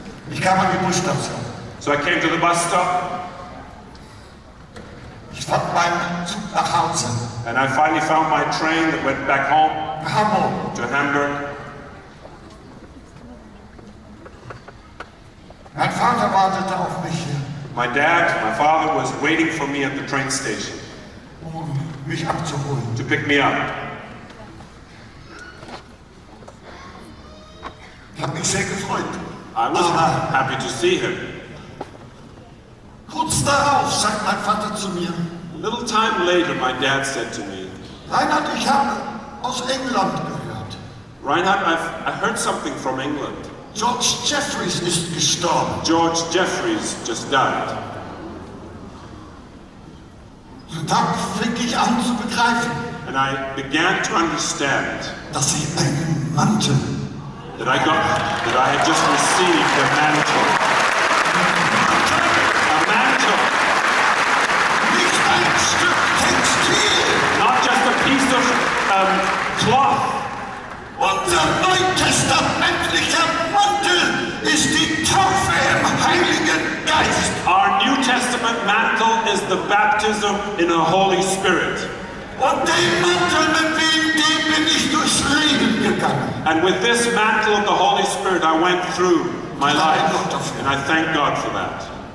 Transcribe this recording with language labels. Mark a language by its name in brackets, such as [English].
[German] Ich kam an die Busstation. [English] So I came to the bus stop [German] Ich fand meinen Zug nach Hause. [English] and I finally found my train that went back home [German] Nach Hamburg. [English] to Hamburg. [German] Mein Vater wartete auf mich hier, [English] My father was waiting for me at the train station [German] um mich abzuholen. [English] to pick me up. [German] Ich habe mich sehr gefreut. [English] I was happy to see him. [German] Kurz darauf sagt mein Vater zu mir, [English] A little time later, my dad said to me, [German] Reinhard, ich habe aus England gehört. [English] Reinhard, I heard something from England. [German] George Jeffreys ist gestorben. [English] George Jeffreys just died. [German] Und dann fing ich an zu begreifen, [English] And I began to understand [German] dass sie einen Mantel, [English] that I had just received a mantle. A mantle, [German] nicht ein Stück Textil. [English] not just a piece of cloth. [German] Unser neutestamentlicher Mantel ist die Taufe im Heiligen Geist. [English] Our New Testament mantle is the baptism in the Holy Spirit. [German] Und den Mantel, mit dem bin ich durchs Leben gegangen. [English] And with this mantle of the Holy Spirit, I went through my life. And I thank God for that.